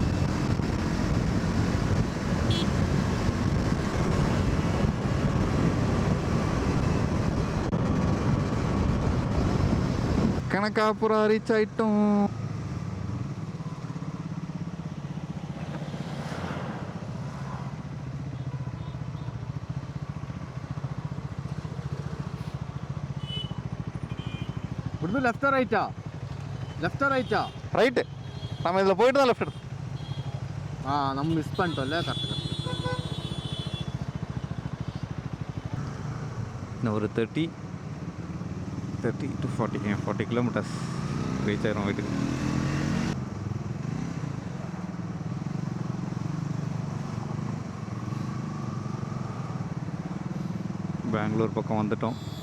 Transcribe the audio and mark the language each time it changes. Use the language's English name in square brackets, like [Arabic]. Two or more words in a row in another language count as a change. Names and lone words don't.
[Tamil] கணக்காப்புறம் ரீச் ஆயிட்டோம். [Malayalam] இവിടുന്ന് ലെഫ്റ്റാ റൈറ്റാ? ലെഫ്റ്റാ റൈറ്റാ? [Tamil] ரைட்டு. நம்ம இதில் போயிட்டு தான் லெஃப்ட் எடுத்தோம். [Malayalam] ആ നമ്മൾ [Tamil] മിസ് பண்ணிட்டோம்ல. கரெக்ட். இன்னும் ஒரு 30 to 40 கிலோமீட்டர்ஸ் ரீச் ஆயிரும் வீட்டுக்கு. பெங்களூர் பக்கம் வந்துட்டோம்.